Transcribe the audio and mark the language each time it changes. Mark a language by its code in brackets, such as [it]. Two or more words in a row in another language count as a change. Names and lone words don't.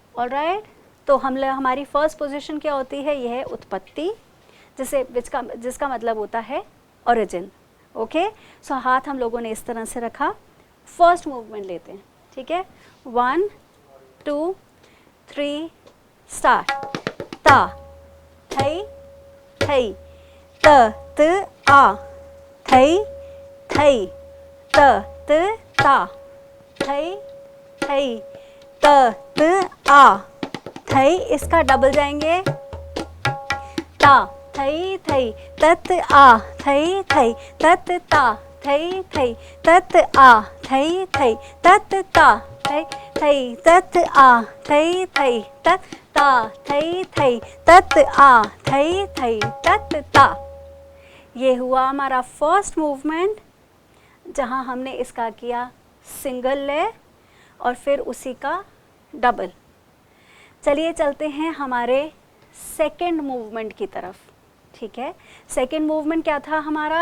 [hi] ऑलराइट, तो हमारी [en] first position [hi] क्या होती है, यह है उत्पत्ति, जिसका मतलब होता है ओरिजिन। [en] okay, so [hi] हाथ हम लोगों ने इस तरह से रखा। [en] first movement [hi] लेते हैं, ठीक है, 1 2 3 स्टार्ट। ता, थई, थई, त त आ, थई, थई, त त ता, थई, थई, त त आ, थई। इसका डबल जाएंगे, ता, थई, थई, तत आ, थई, थई, तत ता, थई, थई, तत आ, थई, थई, तत ता, थई, थई तत आ थई थई तत ता थई थई तत आ थई थई तत ता। ये हुआ हमारा [en] first movement [hi] जहाँ हमने इसका किया सिंगल लय और फिर उसी का डबल। चलिए चलते हैं हमारे [en] second movement [hi] की तरफ। ठीक है, [en] second movement [hi] क्या था हमारा?